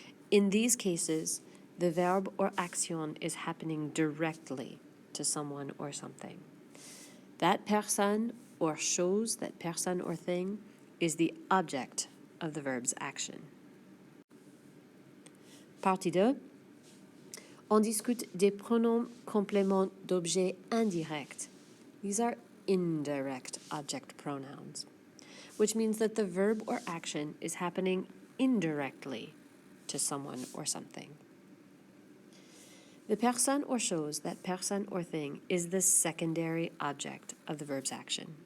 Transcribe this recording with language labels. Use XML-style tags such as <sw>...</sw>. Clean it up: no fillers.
<en>In these cases, the verb or action is happening directly to someone or something. That personne or chose, that person or thing, is the object of the verb's action.</en> <fr>Partie 2. On discute des pronoms compléments d'objet indirect.</fr> <en>These are indirect object pronouns, which means that the verb or action is happening indirectly to someone or something. The personne or chose, that person or thing, is the secondary object of the verb's action.</en>